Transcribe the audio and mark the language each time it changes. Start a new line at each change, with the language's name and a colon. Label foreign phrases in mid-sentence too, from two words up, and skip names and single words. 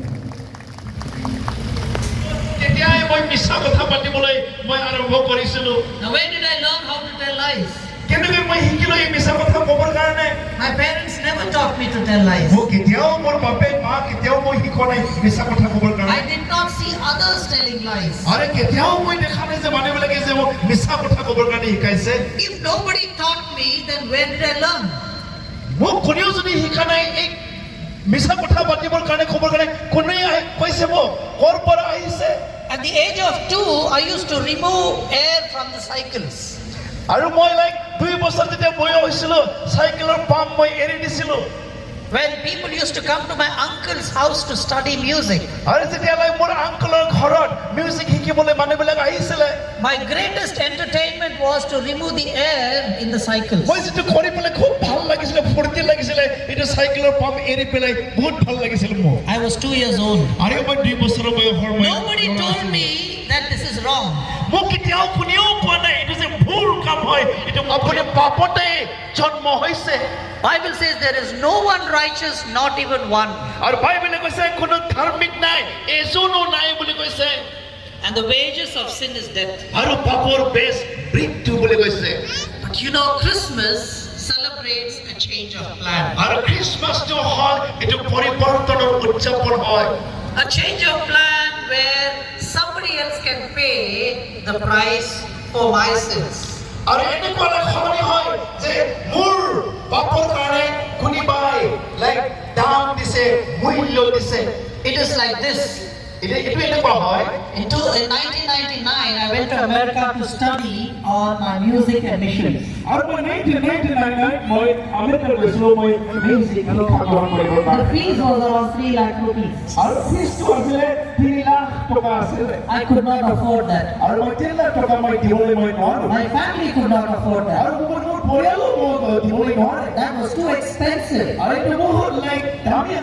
Assamese: তেতিয়াই মই মিছা কথা পাতিবলৈ মই আৰম্ভ কৰিছিলো
English: Now, when did I learn how to tell lies?
Assamese: কেনেকৈ মই শিকিলো এই মিছা কথা ক'বৰ কাৰণে
English: My parents never taught me to tell lies.
Assamese: মোক কেতিয়াও মোৰ বাপে মা কেতিয়াও মই শিকোৱা নাই মিছা কথা ক'বৰ কাৰণে
English: I did not see others telling lies.
Assamese: আৰে কেতিয়াও মই দেখা নাই যে মানুহবিলাকে যে মোক মিছা কথা ক'বৰ কাৰণে শিকাইছে
English: If nobody taught me, then where did I learn?
Assamese: মোক কোনেও যদি শিকা নাই এই মিছা কথা পাতিবৰ কাৰণে ক'বৰ কাৰণে কোনে কৈছে মোক ক'ৰ পৰা আহিছে
English: At the age of 2, I used to remove air from the cycles.
Assamese: আৰু মই লাইক 2 বছৰ যেতিয়া বয়স হৈছিল সাইকেলৰ পাম্প মই এৰি দিছিলো
English: When people used to come to my uncle's house to study music,
Assamese: আৰু যেতিয়া লাইক মোৰ আঙ্কলৰ ঘৰত মিউজিক শিকিবলৈ মানুহবিলাক আহিছিল
English: my greatest entertainment was to remove the air in the cycles.
Assamese: মই যেটো কৰি পেলাই খুব ভাল লাগিছিল ফূৰ্তি লাগিছিল এটা সাইকেলৰ পাম্প এৰি পেলাই বহুত ভাল লাগিছিল মোক
English: I was 2 years old.
Assamese: আৰু মই 2 বছৰ বয়সৰ মই
English: Nobody told me that this is wrong.
Assamese: মোক কেতিয়াও কোনেও কোৱা নাই এটা যে ভুল কাম হয় এটা আপুনি পাপতে জন্ম হৈছে
English: Bible says there is no one righteous, not even one.
Assamese: আৰু বাইবেলে কৈছে কোনো ধাৰ্মিক নাই এজনো নাই বুলি কৈছে
English: And the wages of sin is death.
Assamese: আৰু পাপৰ বেছ মৃত্যু বুলি কৈছে
English: But you know, Christmas celebrates a change of plan.
Assamese: আৰু খ্ৰীষ্টমাছটো হয় এটা পৰিৱৰ্তনৰ উদযাপন হয়
English: A change of plan where somebody else can pay the price for my sins.
Assamese: আৰু এনেকুৱা সলনি হয় যে মোৰ পাপৰ কাৰণে কোনোবাই লাইক দাম দিছে মূল্য দিছে
English: It is like this.
Assamese: এইটো এনেকুৱা হয়
English: In 1999, I went to America to study on my music and missions.
Assamese: আৰু মই 1999 মই আমেৰিকা গৈছিলো মই মিউজিক শিক্ষা গ্ৰহণ কৰিবৰ
English: The
Assamese: কাৰণে
English: fees was around 3 lakh rupees.
Assamese: আৰু ফিজটো আছিলে 3 লাখ টকা আছিলে
English: I could not afford that.
Assamese: আৰু মই 3 লাখ টকা মই দিবলৈ মই নোৱাৰো
English: My family could not afford that.
Assamese: আৰু মোৰ পৰিয়ালো মোক দিবলৈ নোৱাৰে
English: That was too expensive.
Assamese: আৰু এইটো বহুত লাইক দামী